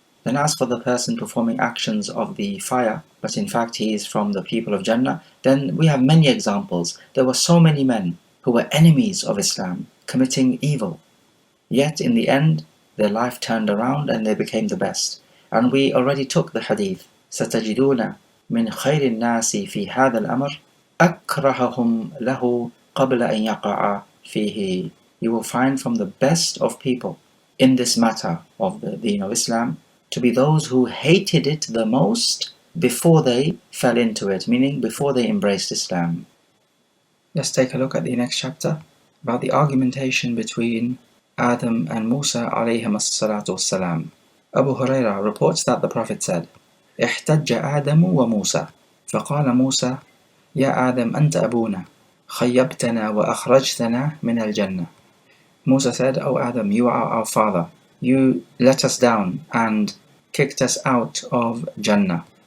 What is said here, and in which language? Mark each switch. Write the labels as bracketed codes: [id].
[en] Then as for the person performing actions of the fire, but in fact he is from the people of Jannah, then we have many examples. There were so many men who were enemies of Islam, committing evil. Yet in the end, their life turned around and they became the best. And we already took the hadith, [ar] سَتَجِدُونَ مِنْ خَيْرِ النَّاسِ فِي هَذَا الْأَمْرِ أَكْرَهَهُمْ لَهُ قَبْلَ أَنْ يَقَعَ فِيهِ. [en] You will find from the best of people in this matter of the deen of Islam to be those who hated it the most before they fell into it, meaning before they embraced Islam. Let's take a look at the next chapter about the argumentation between Adam and Musa alayhim as-salatu was-salam. Abu Hurairah reports that the Prophet said, [ar] احتج آدم وموسى فقال موسى يا آدم أنت أبونا خيبتنا وأخرجتنا من الجنة. [en] Musa said, O Adam, you are our father. You let us down and kicked us out of Jannah.